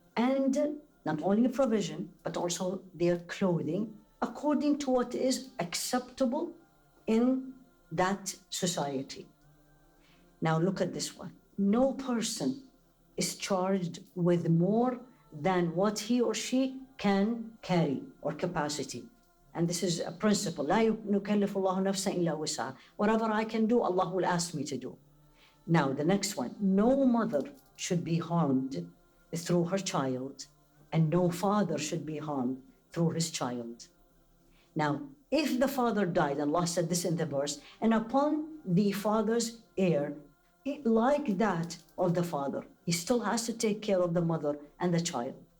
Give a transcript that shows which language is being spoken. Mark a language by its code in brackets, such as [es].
[en] And not only provision, but also their clothing, according to what is acceptable in that society. Now look at this one. No person is charged with more than what he or she can carry or capacity. And this is a principle. [ar] لا يكلف الله نفسا إلا وسعها. [en] Whatever I can do, Allah will ask me to do. Now the next one. No mother should be harmed through her child, and no father should be harmed through his child. Now, if the father died, Allah said this in the verse, and upon the father's heir, like that of the father, he still has to take care of the mother and the child.